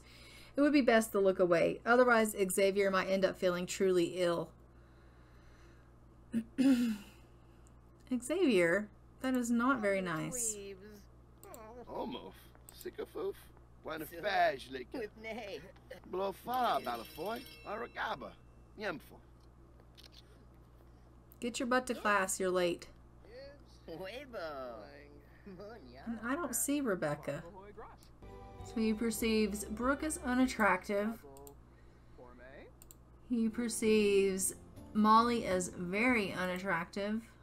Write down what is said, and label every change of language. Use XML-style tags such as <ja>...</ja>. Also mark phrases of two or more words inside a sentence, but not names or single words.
<en>It would be best to look away. Otherwise, Xavier might end up feeling truly ill. Xavier, that is not very nice. Almost. Sycophoof. Wanafaj like blow far balafoy. Aragaba. Yemful. Get your butt to class, you're late. And I don't see Rebecca. So he perceives Brooke as unattractive. He perceives Molly as very unattractive.</en>